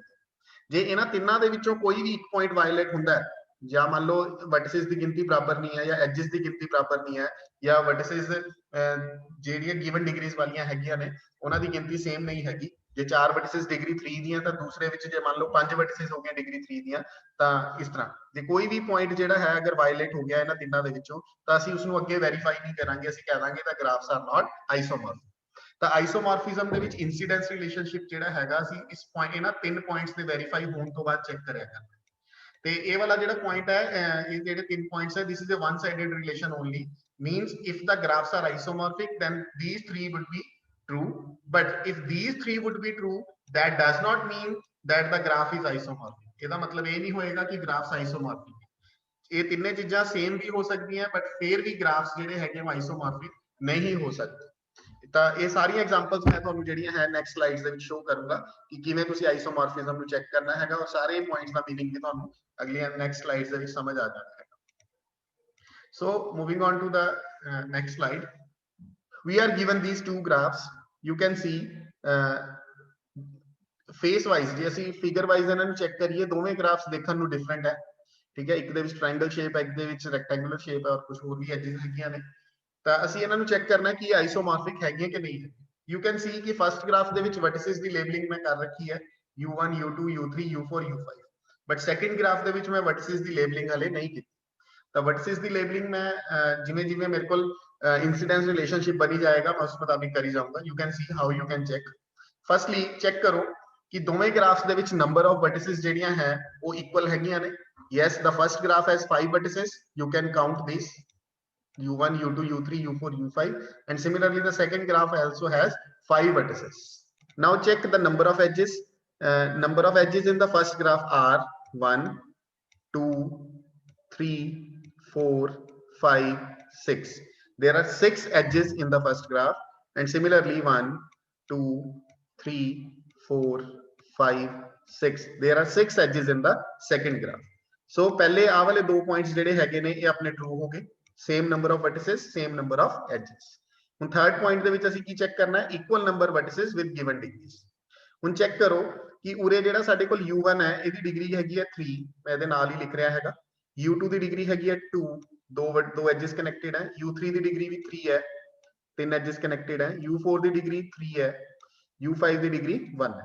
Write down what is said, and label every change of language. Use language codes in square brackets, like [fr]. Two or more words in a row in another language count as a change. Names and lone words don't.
[pa] ਜੇ ਇਹਨਾਂ ਤਿੰਨਾਂ ਦੇ ਵਿੱਚੋਂ ਕੋਈ ਵੀ ਇੱਕ [en] point violate [pa] ਹੁੰਦਾ ਹੈ, ਜਾਂ ਮੰਨ ਲਓ ਵਰਟਿਸਿਸ ਦੀ ਗਿਣਤੀ ਬਰਾਬਰ ਨਹੀਂ ਹੈ, ਜਾਂ ਐਜਸ ਦੀ ਗਿਣਤੀ ਬਰਾਬਰ ਨਹੀਂ ਹੈ, ਜਾਂ ਵਰਟਿਸਿਸ ਜਿਹੜੀਆਂ [en] given degrees [pa] ਵਾਲੀਆਂ ਹੈਗੀਆਂ ਨੇ ਉਹਨਾਂ ਦੀ ਗਿਣਤੀ ਸੇਮ ਨਹੀਂ ਹੈਗੀ, ਜੇ 4 ਵਰਟਿਸਿਸ ਡਿਗਰੀ 3 ਦੀਆਂ ਤਾਂ ਦੂਸਰੇ ਵਿੱਚ ਜੇ ਮੰਨ ਲਓ 5 ਵਰਟਿਸਿਸ ਹੋ ਗਈਆਂ ਡਿਗਰੀ 3 ਦੀਆਂ, ਤਾਂ ਇਸ ਤਰ੍ਹਾਂ ਜੇ ਕੋਈ ਵੀ ਪੁਆਇੰਟ ਜਿਹੜਾ ਹੈ ਅਗਰ ਵਾਇਲੇਟ ਹੋ ਗਿਆ ਇਹਨਾਂ ਤਿੰਨਾਂ ਦੇ ਵਿੱਚੋਂ, ਤਾਂ ਅਸੀਂ ਉਸ ਨੂੰ ਅੱਗੇ ਵੈਰੀਫਾਈ ਨਹੀਂ ਕਰਾਂਗੇ, ਅਸੀਂ ਕਹਿ ਦਾਂਗੇ ਤਾਂ [en] graphs are not isomorphic. [pa] ਤਾਂ ਆਈਸੋਮੋਰਫਿਜ਼ਮ ਦੇ ਵਿੱਚ [en] incidence relationship [pa] ਜਿਹੜਾ ਹੈਗਾ ਅਸੀਂ ਇਸ ਪੁਆਇੰਟ ਇਹਨਾਂ ਤਿੰਨ ਪੁਆਇੰਟਸ ਦੇ ਵੈਰੀਫਾਈ ਹੋਣ ਤੋਂ ਬਾਅਦ ਚੈੱਕ ਕਰਿਆ ਕਰਨਾ। ਤੇ ਇਹ ਵਾਲਾ ਜਿਹੜਾ ਪੁਆਇੰਟ ਹੈ ਇਹ ਜਿਹੜੇ ਤਿੰਨ ਪੁਆਇੰਟਸ ਹੈ [en] this is a one sided relation only means if the graphs are isomorphic then these three would be true, but if these three would be true that does not mean that the graph is isomorphic। [pa] ਇਹਦਾ ਮਤਲਬ ਇਹ ਨਹੀਂ ਹੋਏਗਾ ਕਿ [en] graphs isomorphic [pa] ਹੈ। ਇਹ ਤਿੰਨੇ ਚੀਜ਼ਾਂ ਸੇਮ ਵੀ ਹੋ ਸਕਦੀਆਂ ਬਟ ਫਿਰ ਵੀ graphs ਜਿਹੜੇ ਹੈਗੇ ਉਹ isomorphic ਨਹੀਂ ਹੋ ਸਕਦੇ। ਤਾਂ ਇਹ ਸਾਰੀਆਂ ਐਗਜ਼ਾਮਪਲਸ ਮੈਂ ਤੁਹਾਨੂੰ ਜਿਹੜੀਆਂ ਹੈ [en] next slides [pa] ਦੇ ਵਿੱਚ ਸ਼ੋ ਕਰੂੰਗਾ ਕਿ ਕਿਵੇਂ ਤੁਸੀਂ ਆਈਸੋਮੋਰਫਿਜ਼ਮ ਨੂੰ ਚੈੱਕ ਕਰਨਾ ਹੈਗਾ ਔਰ ਸਾਰੇ ਪੁਆਇੰਟਸ ਦਾ ਮੀਨਿੰਗ ਵੀ ਤੁਹਾਨੂੰ ਅਗਲੀਆਂ [en] next slides [pa] ਦੇ ਵਿੱਚ ਸਮਝ ਆ ਜਾਣਾ ਹੈ। [en] So moving on to the next slide, we are given these two graphs. You can see face wise [pa] ਜੇ ਅਸੀਂ [en] figure wise [pa] ਇਹਨਾਂ ਨੂੰ ਚੈੱਕ ਕਰੀਏ ਦੋਵੇਂ graphs ਦੇਖਣ ਨੂੰ different ਹੈ। ਠੀਕ ਹੈ, ਇੱਕ ਦੇ ਵਿੱਚ [en] triangle shape [pa] ਹੈ, ਇੱਕ ਦੇ ਵਿੱਚ [en] rectangular shape [pa] ਹੈ ਔਰ ਕੁਝ ਹੋਰ ਵੀ edges ਹੈਗੀਆਂ ਨੇ। ਤਾਂ ਅਸੀਂ ਇਹਨਾਂ ਨੂੰ ਚੈੱਕ ਕਰਨਾ ਕਿ ਆਈਸੋਮੋਰਫਿਕ ਹੈਗੀਆਂ ਕਿ ਨਹੀਂ। [en] You can see [pa] ਕਿ [en] first graph [pa] ਦੇ ਵਿੱਚ vertices ਦੀ labeling ਮੈਂ ਕਰ ਰੱਖੀ ਹੈ u1 u2 u3 u4 u5, [en] but second graph [pa] ਦੇ ਵਿੱਚ ਮੈਂ vertices ਦੀ labeling ਹਲੇ ਨਹੀਂ ਕੀਤੀ। ਤਾਂ vertices ਦੀ labeling ਮੈਂ ਜਿਵੇਂ ਜਿਵੇਂ ਮੇਰੇ ਕੋਲ [en] incidence relationship [pa] ਬਣੀ ਜਾਏਗਾ ਮੈਂ ਉਸ ਮੁਤਾਬਿਕ ਕਰੀ ਜਾਊਂਗਾ। [en] You can see how you can check। [pa] Firstly ਚੈੱਕ ਕਰੋ ਕਿ ਦੋਵੇਂ graphs ਦੇ ਵਿੱਚ [en] number of vertices [pa] ਜਿਹੜੀਆਂ ਹੈ ਉਹ equal ਹੈਗੀਆਂ ਨੇ। [en] Yes, the first graph has 5 vertices, you can count these u1 u2 u3 u4 u5, and similarly the second graph also has 5 vertices। Now check the number of edges। Number of edges in the first graph are 1 2 3 4 5 6। There are 6 edges in the first graph, and similarly 1 2 3 4 5 6 there are 6 edges in the second graph। [pa] So ਪਹਿਲੇ ਆ ਵਾਲੇ ਦੋ ਪੁਆਇੰਟਸ ਜਿਹੜੇ ਹੈਗੇ ਨੇ ਇਹ ਆਪਣੇ ਟਰੂ ਹੋ ਗਏ, [en] same number of vertices same number of edges. [pa] ਹੁਣ [en] third point [pa] ਦੇ ਵਿੱਚ ਅਸੀਂ ਕੀ ਚੈੱਕ ਕਰਨਾ ਹੈ [en] equal number vertices with given degrees. [pa] ਹੁਣ ਚੈੱਕ ਕਰੋ ਕਿ ਉਰੇ ਜਿਹੜਾ ਸਾਡੇ ਕੋਲ u1 ਹੈ ਇਹਦੀ ਡਿਗਰੀ ਹੈਗੀ ਹੈ 3, ਮੈਂ ਇਹਦੇ ਨਾਲ ਹੀ ਲਿਖ ਰਿਹਾ ਹੈਗਾ। u2 ਦੀ ਡਿਗਰੀ ਹੈਗੀ ਹੈ 2, ਦੋ [en] edges connected [pa] ਹੈ। u3 ਦੀ ਡਿਗਰੀ ਵੀ 3 ਹੈ, ਤਿੰਨ [en] edges connected [pa] ਹੈ। u4 ਦੀ ਡਿਗਰੀ 3 ਹੈ, u5 ਦੀ ਡਿਗਰੀ 1 ਹੈ।